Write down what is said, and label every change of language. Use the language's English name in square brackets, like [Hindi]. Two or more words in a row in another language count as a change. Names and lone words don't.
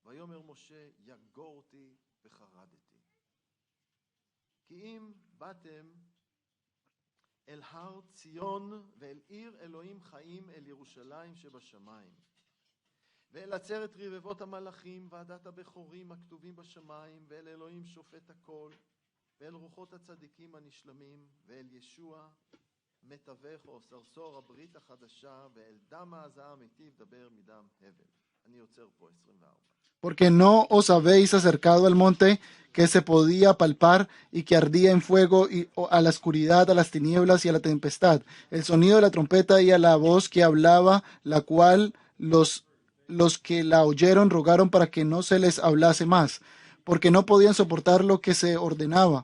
[Hebrew] ויאמר משה יגורתי וחרדתי. כי אם באתם אל הר ציון ואל עיר אלוהים חיים אל ירושלים שבשמיים ואל עצרת רבבות המלאכים ועדת הבכורים הכתובים בשמיים ואל אלוהים שופט הכל ואל רוחות הצדיקים הנשלמים ואל ישוע מתווך או סרסור הברית החדשה ואל דם ההזעה המיטיב דבר מדם הבל. אני עוצר פה 24. [Spanish] Porque no os habéis acercado al monte que se podía palpar y que ardía en fuego, y a la oscuridad, a las tinieblas y a la tempestad, el sonido de la trompeta y a la voz que hablaba, la cual los que la oyeron rogaron para que no se les hablase más, porque no podían soportar lo que se ordenaba.